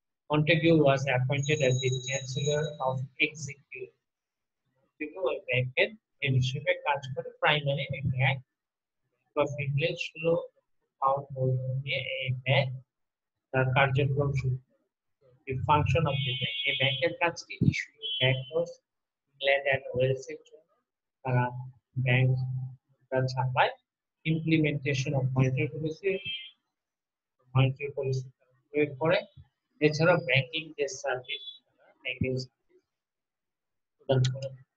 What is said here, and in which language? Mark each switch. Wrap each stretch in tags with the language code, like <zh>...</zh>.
<en>Montague was appointed as the Chancellor of Executive.</en> <bn>Montague ওই ব্যাংকের head হিসেবে কাজ করে। Primary bank of England 16 pound মূলধন নিয়ে এই ব্যাংক তার কার্যক্রম শুরু করে।</bn> <en>The function of the bank,</en> <bn>এই ব্যাংকের কাজ কি? Issue bank notes England and ওয়েলসের জন্য, তারা bank ছাপায়।</bn> <en>implementation of monetary policy, monetary policy</en> <bn>প্রয়োগ করে। এছাড়া ব্যাংকিং যে সার্ভিস, ব্যাংকিং সার্ভিস প্রদান করে।</bn>